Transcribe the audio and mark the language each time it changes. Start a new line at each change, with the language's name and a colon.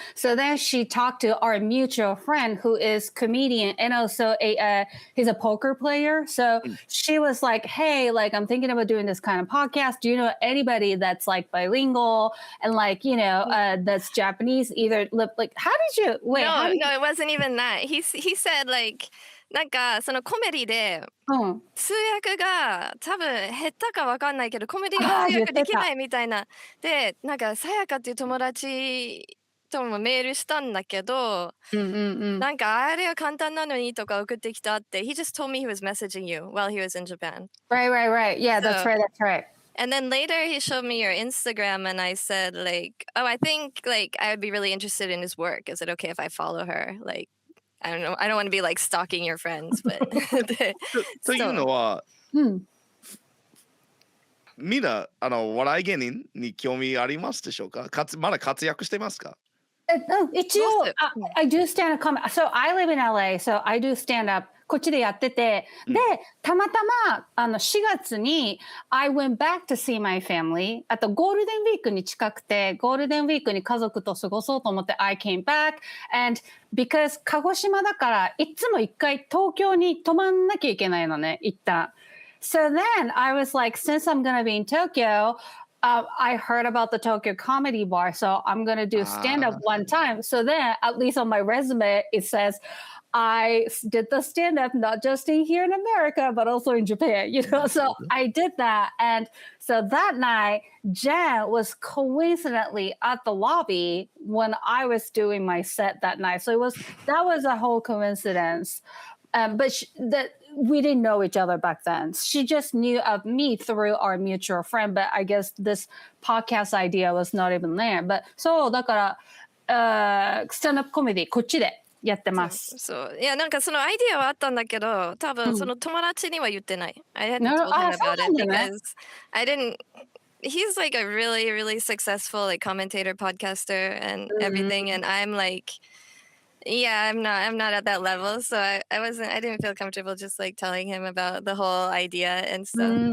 English: So then she talked to our mutual friend who is comedian and also he's a poker player. So she was like, hey, like I'm thinking about doing this kind of podcast. Do you know anybody that's like bilingual and like, that's Japanese either like how did you wait? No, it wasn't even that. He said like
Japanese: なんかそのコメディで通訳が多分下手か分かんないけどコメディが通訳できないみたいなでなんかさやかっていう友達ともメールしたんだけどなんかあれは簡単なのにとか送ってきたって
English: He just told me he was messaging you while he was in Japan. Right. Yeah, that's right. And then later he showed me your Instagram and I said like, oh, I think like I would be really interested in his work. Is it okay if I follow her? Like I don't know. I don't want to be like stalking your friends, but
Japanese: というのは、みんな笑い芸人に興味ありますでしょうか？まだ活躍してますか？一応、
English: I do stand up comedy. So I live in LA, so I do stand up.
Japanese: こっちでやってて、で、たまたま4月に
English: I went back to see my family.
Japanese: あとゴールデンウィークに近くて、ゴールデンウィークに家族と過ごそうと思って
English: I came back. And because
Japanese: 鹿児島だからいつも一回東京に泊まんなきゃいけないのね、一旦。
English: So then I was like, since I'm gonna be in Tokyo,I heard about the Tokyo Comedy Bar, so I'm going to do stand-up one time. So then, at least on my resume, it says, I did the stand-up not just in here in America, but also in Japan, So I did that. And so that night, Jen was coincidentally at the lobby when I was doing my set that night. So that was a whole coincidence. But we didn't know each other back then. She just knew of me through our mutual friend. But I guess this podcast idea was not even there. But
Japanese: そうだからスタンドアップコメディこっちでやってます。そう。いや、なんかそのアイディアはあったんだけど、多分その友達には言ってない。
English: I hadn't told him about it because I didn't. He's like a really, really successful like commentator, podcaster, and everything, and I'm like, yeah, I'm not at that level, so I didn't feel comfortable just like telling him about the whole idea and stuff.